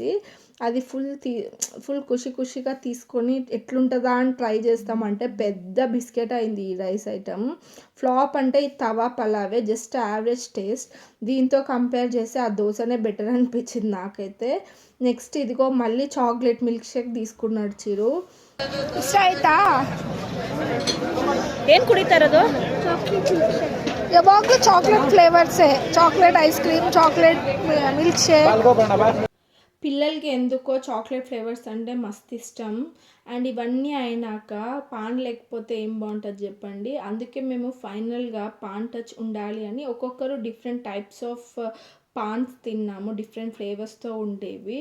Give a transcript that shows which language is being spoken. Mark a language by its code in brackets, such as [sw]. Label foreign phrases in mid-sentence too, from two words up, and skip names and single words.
[te] అది ఫుల్ ఖుషిగా తీసుకొని ఎట్లుంటుందా అని ట్రై చేస్తామంటే పెద్ద బిస్కెట్ అయింది ఈ [en] rice item. [te] ఫ్లాప్ అంటే ఈ తవా పలావే [en] just average taste. [te] దీంతో కంపేర్ చేస్తే ఆ దోశనే బెటర్ అనిపించింది నాకైతే. నెక్స్ట్ ఇదిగో మళ్ళీ [en] chocolate milk shake [te] తీసుకున్నాడు చిరు. [kn] ಇಷ್ಟ ಆಯ್ತಾ? ಏನು ಕುಡಿತಾರದು? ಯಾವಾಗಲೂ [en] chocolate flavours. chocolate ice cream, chocolate milk shake. [te] పిల్లలకి ఎందుకో [en] chocolate flavours [te] అంటే మస్తు ఇష్టం. అండ్ ఇవన్నీ అయినాక పాన్ లేకపోతే ఏం బాగుంటుంది చెప్పండి. అందుకే మేము ఫైనల్గా [en] paan touch [te] ఉండాలి అని ఒక్కొక్కరు [en] different types of paans [te] తిన్నాము. [en] different flavours [te] ఉండేవి.